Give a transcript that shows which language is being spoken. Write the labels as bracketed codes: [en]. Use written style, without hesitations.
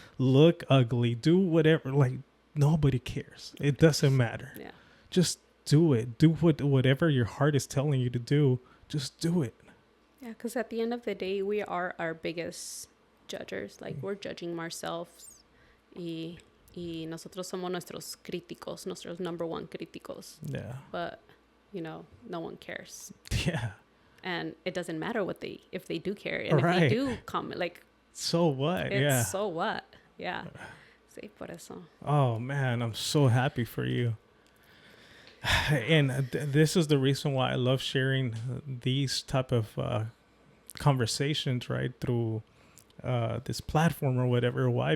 [en] Look ugly. Do whatever. Like, nobody cares. It doesn't matter. Yeah. Just do it. Do whatever your heart is telling you to do. Just do it. Yeah, because at the end of the day, we are our biggest judges. Like, we're judging ourselves. [es] Y nosotros somos nuestros críticos, nuestros [en] number one [es] críticos. [en] Yeah. But, no one cares. Yeah. And it doesn't matter if they do care. And if they do comment, like... So what? So what? Yeah. [es] Sí, por eso. [en] Oh, man, I'm so happy for you. And this is the reason why I love sharing these type of conversations, right, through this platform or whatever. Why?